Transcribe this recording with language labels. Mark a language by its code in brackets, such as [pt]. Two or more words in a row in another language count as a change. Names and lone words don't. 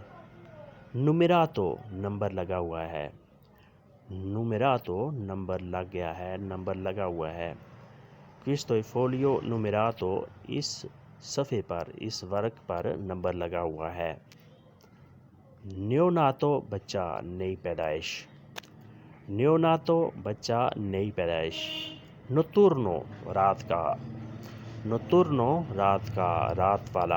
[ur] Numerato, نمبر لگا ہوا ہے. Numerato, نمبر لگ گیا ہے، نمبر لگا ہوا ہے. [it] Questo è foglio numerato. [ur] اس صفحے پر، اس ورق پر نمبر لگا ہوا ہے. Neonato, بچہ، نئی پیدائش. Neonato, بچہ، نئی پیدائش. Notturno, رات کا. Notturno, رات کا، رات والا.